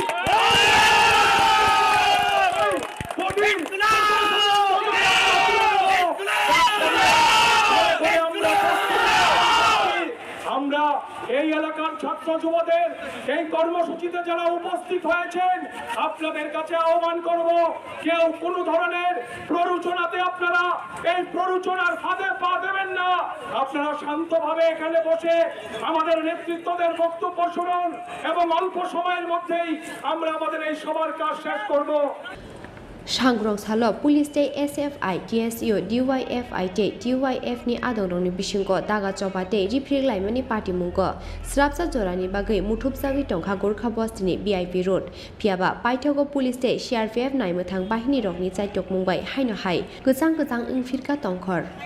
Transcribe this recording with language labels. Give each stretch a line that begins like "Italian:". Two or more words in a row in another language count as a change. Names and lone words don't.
Bangla: আমরা এই এলাকার ছাত্র যুবদের এই কর্মসূচিতে যারা উপস্থিত হয়েছেন আপনাদের কাছে আহ্বান করব, কেউ কোনো ধরনের প্ররোচনাতে আপনারা এই প্ররোচনার ফাঁদে পা দেবেন না। আপনারা শান্তভাবে এখানে বসে আমাদের নেতৃত্বদের বক্তব্য শুনুন এবং অল্প সময়ের মধ্যেই আমরা আমাদের এই সবার কাজ শেষ করব।
Turkic languages: Shangrong Salo Police Day SFI TSU DYFI Day DYF ni adong ni bisingko daga choba day riprik laimani party mungko srapsa jorani bagai mutup sawi tongkha gorkha boss ni BIP road phiaba paithogo Police Day CRPF naimuthang bahini rokni chaitok mungbai haino hai gojang gojang ingfirka tongkhor